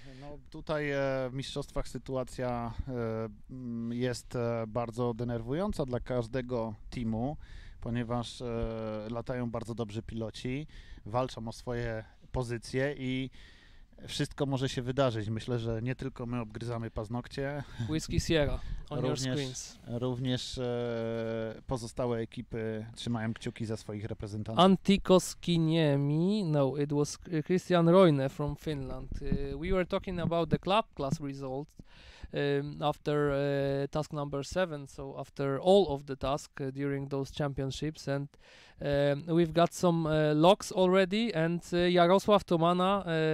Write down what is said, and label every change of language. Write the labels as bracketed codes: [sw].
[pl] No tutaj w mistrzostwach sytuacja jest bardzo denerwująca dla każdego teamu, ponieważ latają bardzo dobrzy piloci, walczą o swoje pozycje i wszystko może się wydarzyć. Myślę, że nie tylko my obgryzamy paznokcie. [en] Whisky Sierra on your screens. [pl] Również pozostałe ekipy trzymają kciuki za swoich reprezentantów. [en] Antikos Kiniemi, no, it was Christian Roine from Finland. We were talking about the club class results after task number 7, so after all of the tasks during those championships, and we've got some logs already, and Jarosław Tomana